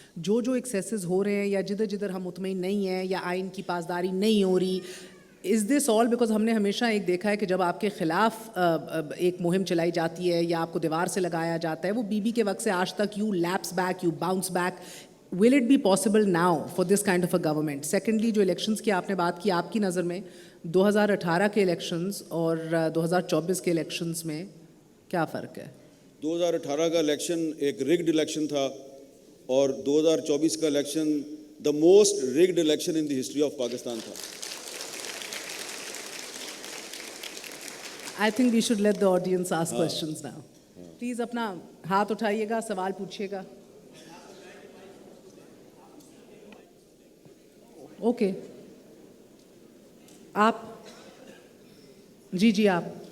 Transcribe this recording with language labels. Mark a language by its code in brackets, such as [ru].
[ur] جو ایکسیسز ہو رہے ہیں یا جدھر ہم مطمئن نہیں ہیں یا آئین کی پاسداری نہیں ہو رہی, [en] is this all because [ur] ہم نے ہمیشہ ایک دیکھا ہے کہ جب آپ کے خلاف ایک مہم چلائی جاتی ہے یا آپ کو دیوار سے لگایا جاتا ہے, وہ بی بی کے وقت سے آج تک [en] You lapse back, you bounce back. will it be possible now for this kind of a government? Secondly, [ur] جو elections کی آپ نے بات کی, آپ کی نظر میں 2018 کے elections اور 2024 کے elections میں کیا فرق ہے؟ 2018 کا الیکشن ایک rigged الیکشن تھا اور 2024 کا election [en] the most rigged election in the history of Pakistan [ur] تھا. [en] I think we should let the audience ask questions now. Please [ur] اپنا ہاتھ اٹھائیے گا, سوال پوچھیے گا. اوکے, آپ جی آپ.